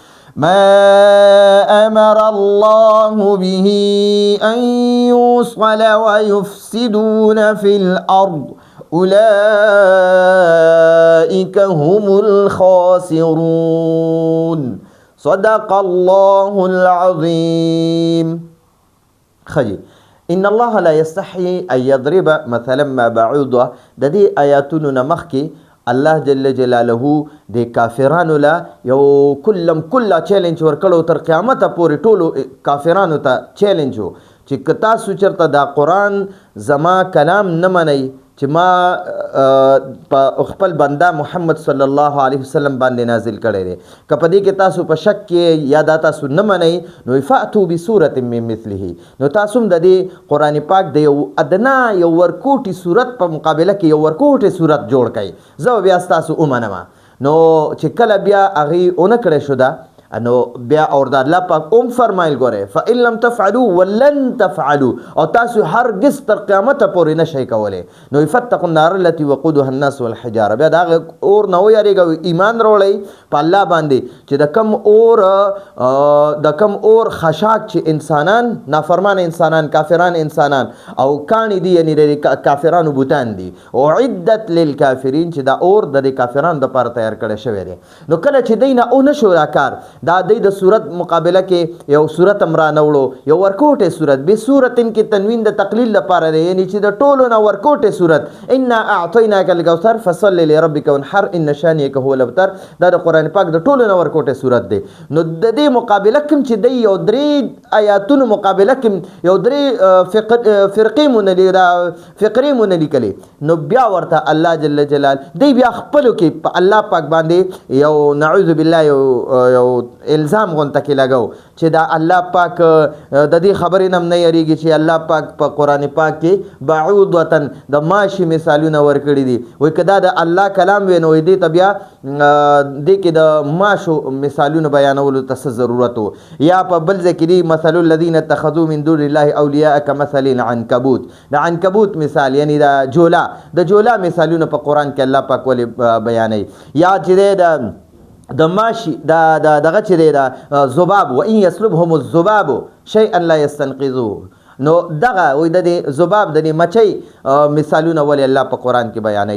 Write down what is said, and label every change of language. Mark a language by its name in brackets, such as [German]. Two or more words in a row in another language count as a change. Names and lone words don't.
[Arabic] ويفسدون في الأرض أولئك هم الخاسرون. صدق الله العظيم. خجي ان الله لا يستحي ان يضرب مثلا ما بعوضه. [Pashto] د دې آیاتونو نمخ کې الله [Arabic] جل جلاله [Pashto] د کافرانو لا یو کله چیلنج ورکړو تر قیامت پورې ټولو کافرانو ته چیلنج و چې کتا سوچرته دا قرآن زما کلام نه منئ چې ما په خپل بنده محمد [Arabic] صلی الله علیه وسلم [Pashto] باندې نازل کړی دی، که په دې کې تاسو په شک کې یا دا تاسو نه منئ نو [Arabic] فأتوا بسورة من مثله. [Pashto] نو تاسو هم د دې قرآن پاک د یو ادنا یو ورکوټي صورت په مقابله کې یو ورکوټي صورت جوړ کړئ. زه بیا ستاسو ومنم. نو چې کله بیا هغې ونه کړی شو ده نو بیا اور د الله پاک فرمایل ګوره [Arabic] فإن لم تفعلوا ولن تفعلوا [Pashto] او تاسو هرگز تر قیامت پورې نشئ کولی. [Arabic] نو فتقوا النار التي وقودها الناس والحجاره. [Pashto] بیا دا اور نه ویریږئ، ایمان راوړئ په الله باندې چې د کم اور خشاک چې انسانان نافرمان انسانان کافران انسانان او کاڼي دي یعنی د کافرانو بوتان دي [Arabic] اعدت للکافرین [Pashto] چې دا اور د کافرانو دپاره تیار کړی شوی دی. نو کله چې دی نه او نشو دا کار دا دی د صورت مقابله کې یو صورت هم رانوړو، یو ورکوټې صورت بې صورتن کې تنوین د تقلیل لپاره دی، یعنی چې د ټولو نه ورکوټې صورت [Arabic] انا اعطیناک الکوثر فصل لربک وانحر ان شانئک هو الابتر. [Pashto] دا د قرآن پاک د ټولو نه ورکوټې صورت دی. نو د دې مقابله کوم چې دی یو درې آیاتونو مقابله کوم یو درې فقرې مونږ لیکلې، نو بیا ورته الله [Arabic] جل جلال [Pashto] دی بیا خپلو کې په الله پاک باندې یو [Arabic] نعوذ بالله [Pashto] یو الزام غونته کې لګو چې دا الله پاک د دې خبرې نه نه یریږي چې الله پاک په قرآن پاک کې بعوض وطن د ماشي مثالونه ورکړي دي. وایي که دا د الله کلام وي نو دې ته بیا دې کې د ماشو مثالونه بیانولو ته څه ضرورت و. یا په بل ځای کې دي [Arabic] مثل الذین اتخذوا من دون الله اولیاء کمثل العنکبوت. [Pashto] د عنکبوت مثال یعنی د جولا مثالونه په قرآن کې الله پاک ولې بیانوي. یا چې د ماشي دغه چې دی د ذباب [Arabic] وان یسلبهم الذباب شیئا لا یستنقذوه. [Pashto] نو دغه وایي د دې ذباب د دې مچۍ مثالونه ولې الله په قرآن کې بیانوي.